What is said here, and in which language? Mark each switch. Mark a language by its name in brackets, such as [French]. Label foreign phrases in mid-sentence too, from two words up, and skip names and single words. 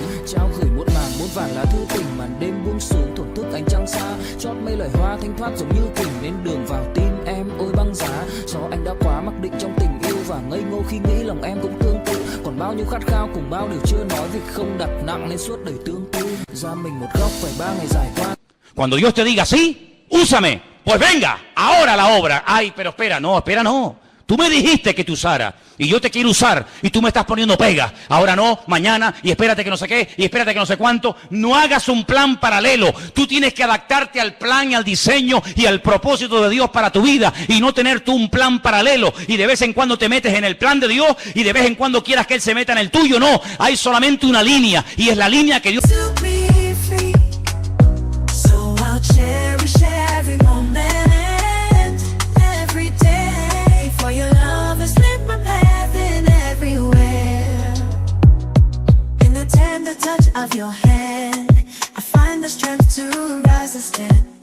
[Vietnamese] Trao gửi muộn màng muôn vàn lá thư tình, màn đêm buông xuống thổn thức ánh trăng xa. Chót mây loài hoa thanh thoát giống như kình, nên đường vào tim em ôi băng giá. Do anh đã quá mặc định trong tình yêu và ngây ngô khi nghĩ lòng em cũng tương tự. Còn bao nhiêu khát khao cùng bao điều chưa nói, việc không đặt nặng nên suốt đời tương tư. Ra mình một góc phải 3 ngày dài qua. [Spanish] Cuando Dios te diga sí, úsame, pues venga, ahora la obra. Ay, pero espera no. Tú me dijiste que te usara y yo te quiero usar y tú me estás poniendo pega. Ahora no, mañana y espérate que no sé qué y espérate que no sé cuánto. No hagas un plan paralelo. Tú tienes que adaptarte al plan y al diseño y al propósito de Dios para tu vida y no tener tú un plan paralelo y de vez en cuando te metes en el plan de Dios y de vez en cuando quieras que Él se meta en el tuyo. No, hay solamente una línea y es la línea que Dios... [English] Cherish every moment, every day. For your love has lit my path in everywhere. In the tender touch of your hand, I find the strength to rise and stand.